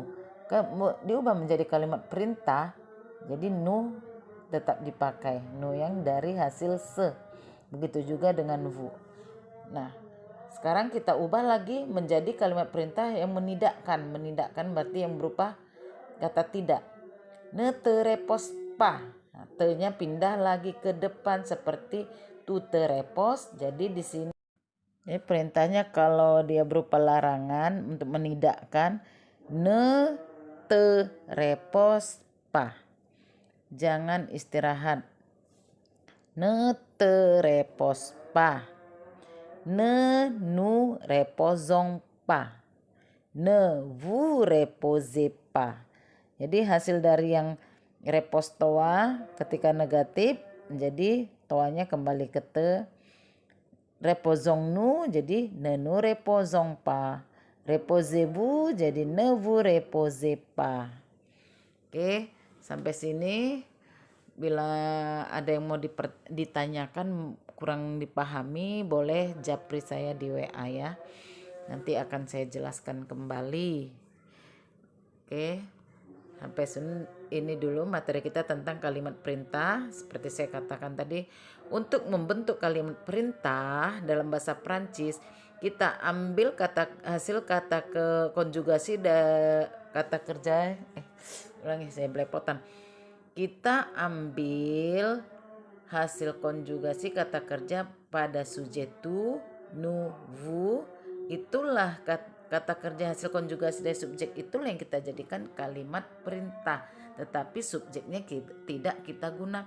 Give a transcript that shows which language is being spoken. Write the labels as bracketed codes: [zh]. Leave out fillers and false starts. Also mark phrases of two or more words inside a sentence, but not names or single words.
[id] Diubah menjadi kalimat perintah, jadi nu tetap dipakai. Nu yang dari hasil se. Begitu juga dengan vu. Nah, sekarang kita ubah lagi menjadi kalimat perintah yang menidakkan. Menidakkan berarti yang berupa kata tidak. [fr] Ne te repos pa. [id] Nah, te-nya pindah lagi ke depan seperti [fr] tu te repos. [id] Jadi di sini perintahnya kalau dia berupa larangan untuk menidakkan, [fr] ne te repos pa. [id] Jangan istirahat. [fr] Ne te repos pa. Ne nu reposons pas. Ne vous reposez pas. [id] Jadi hasil dari yang [fr] repos toa [id] ketika negatif, jadi toanya kembali ke te. [fr] Reposons nous jadi ne nous reposons pas. Reposez-vous jadi ne vous reposez pas. [id] Oke, sampai sini. Bila ada yang mau ditanyakan kurang dipahami, boleh japri saya di WA ya. Nanti akan saya jelaskan kembali. Oke, sampai ini dulu materi kita tentang kalimat perintah. Seperti saya katakan tadi, untuk membentuk kalimat perintah dalam bahasa Prancis, kita ambil hasil kata konjugasi kata kerja. Ulangi, saya belepotan. Kita ambil hasil konjugasi kata kerja pada sujet tu, nu, vu. Itulah kata kerja hasil konjugasi dari subjek, itulah yang kita jadikan kalimat perintah. Tetapi subjeknya tidak kita gunakan.